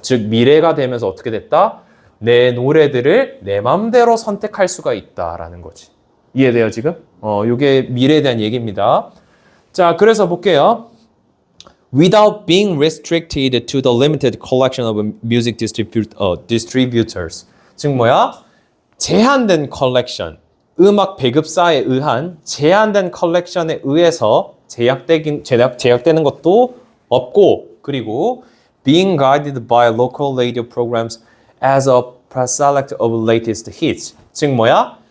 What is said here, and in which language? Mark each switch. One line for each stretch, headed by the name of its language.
Korean: 즉, 미래가 되면서 어떻게 됐다? 내 노래들을 내 맘대로 선택할 수가 있다라는 거지. 이해돼요, 지금? 요게 미래에 대한 얘기입니다. 자, 그래서 볼게요.
English: Without being restricted to the limited collection of music distributors.
Korean: 즉 뭐야? 제한된 컬렉션, 음악 배급사에 의한 제한된 컬렉션에 의해서 제약되는 것도 없고, 그리고
English: being guided by local radio programs as a preselect of latest hits.
Korean: 즉 뭐야?